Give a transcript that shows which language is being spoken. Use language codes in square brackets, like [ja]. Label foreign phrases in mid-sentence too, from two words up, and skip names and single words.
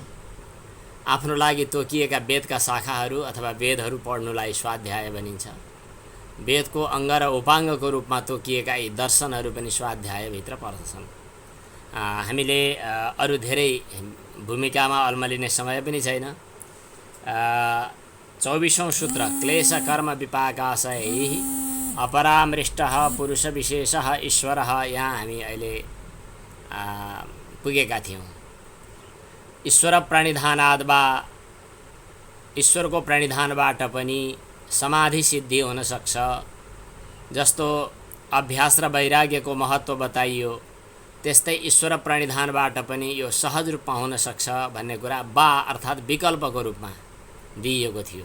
[ne] आफ्नो लागि तोकिएका वेदका शाखाहरू अथवा वेदहरू पढ्नुलाई स्वाध्याय भनिन्छ। वेदको अङ्ग र उपाङ्गको रूपमा तोकिएका यी दर्शनहरू पनि स्वाध्यायभित्र पर्दछन्। हामीले अरू धेरै भूमिकामा अल्मलिने समय पनि छैन। [sa] 24औं सूत्र क्लेश कर्म विपाकाशयैः अपरामृष्टः पुरुष विशेषः ईश्वरः, [ne] यहाँ हामी अहिले पुगेका थियौँ। [sa] ईश्वर प्रणिधानाद् वा [ne] ईश्वरको प्रणिधानबाट पनि समाधि सिद्धि हुन सक्छ। जस्तो अभ्यास र वैराग्यको महत्त्व बताइयो, त्यस्तै ईश्वर प्रणिधानबाट पनि यो सहज रूपमा हुन सक्छ भन्ने कुरा बा अर्थात् विकल्पको रूपमा दिइएको थियो।